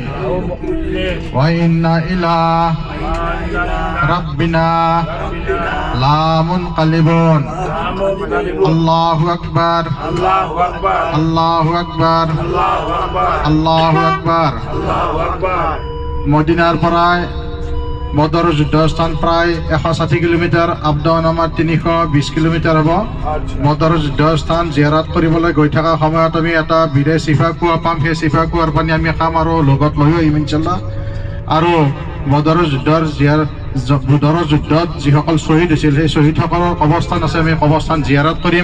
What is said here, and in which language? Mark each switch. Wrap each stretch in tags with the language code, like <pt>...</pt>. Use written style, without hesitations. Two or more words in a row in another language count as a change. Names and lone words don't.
<ar>له مقرنين وإنا إلى ربنا لمنقلبون. الله أكبر الله أكبর الله أكبر الله أكبر الله أكبر. الله أكبر.</ar> <as>মদিনাৰ পৰাই বদৰ যুদ্ধস্থান প্ৰায় 160 কিলোমিটাৰ,</as> <en>up down</en> <as>আমাৰ 320 কিলোমিটাৰ হ'ব। বদৰ যুদ্ধস্থান জিয়াৰাত কৰিবলৈ গৈ থকা সময়ত আমি এটা বিৰে চিফা কুঁৱা পাম। সেই চিফা কুঁৱাৰ পানী আমি খাম আৰু লগত লৈ আহিম ইনশাল্লাহ। আৰু বদৰৰ যুদ্ধত যিসকল শ্বহীদ হৈছিল সেই শ্বহীদসকলৰ কবৰস্থান আছে, আমি কবৰস্থান জিয়াৰত কৰিম।</as>